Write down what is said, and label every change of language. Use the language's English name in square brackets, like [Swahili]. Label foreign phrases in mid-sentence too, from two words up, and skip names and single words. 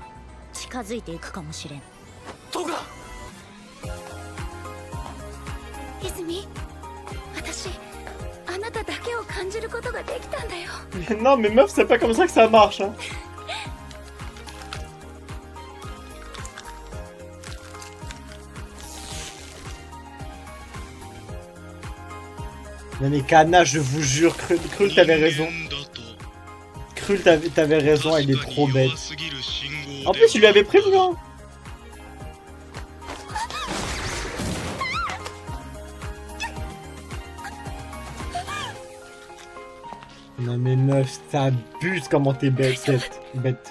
[Japanese] 近づいていくかもしれん。トガ！泉、私あなただけを感じることができたんだよ。 [French] Non mais meuf, c'est pas comme ça que ça marche, hein. Non mais Kana, je vous jure, Krul t'avais raison. Krul t'avais raison, elle est trop bête. En plus, il lui avait prévenu, hein. Non mais meuf, t'abuses comment t'es bête, bête.